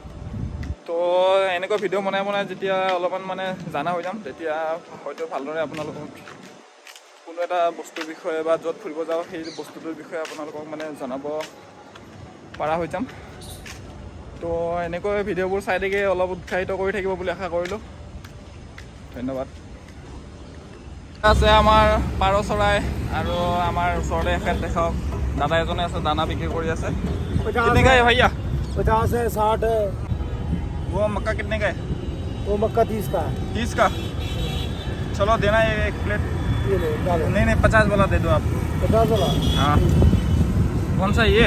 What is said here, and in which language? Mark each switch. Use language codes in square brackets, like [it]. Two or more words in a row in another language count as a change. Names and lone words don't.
[as] তো এনেকুৱা ভিডিঅ' বনাই যেতিয়া অলপমান মানে জানা হৈ যাম, তেতিয়া হয়তো ভালদৰে আপোনালোকক কোনো এটা বস্তুৰ বিষয়ে বা য'ত ফুৰিব যাওঁ সেই বস্তুটোৰ বিষয়ে আপোনালোকক মানে জনাব পৰা হৈ যাম। তো এনেকৈ ভিডিঅ'বোৰ চাই থাকি অলপ উৎসাহিত কৰি থাকিব বুলি আশা কৰিলোঁ। ধন্যবাদ। আছে আমাৰ পাৰ চৰাই, আৰু আমাৰ ওচৰতে এখেত দেখাওক দাদা এজনে আছে, দানা বিক্ৰী কৰি আছে। [hi] कितने का है भैया? 50 है, 60 है। वो मक्का कितने का है? वो मक्का 30 का है। 30 का। चलो देना एक प्लेट। ये लो डालो। नहीं 50 वाला दे दो आप। 50 वाला। हाँ कौन सा ये?